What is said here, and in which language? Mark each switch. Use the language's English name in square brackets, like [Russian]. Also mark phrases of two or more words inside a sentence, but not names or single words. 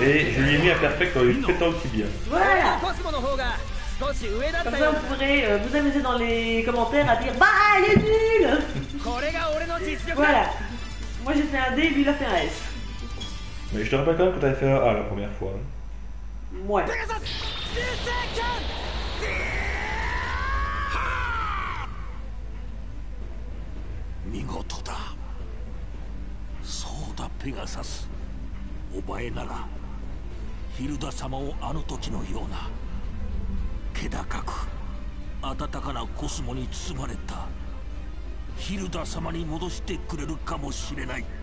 [French] Et je lui ai mis un perfect en lui traitant aussi bien. Voilà. Comme ça vous pourrez vous amuser dans les commentaires à dire bah il est nul. Voilà. Moi j'ai fait un D et lui il a fait un S. Mais je te rappelle quand même que t'avais fait un A la première fois. Ouais. [Japanese] 見事だ。そうだペガサス、お前ならヒルダ様をあの時のような気高く温かなコスモに包まれたヒルダ様に戻してくれるかもしれない。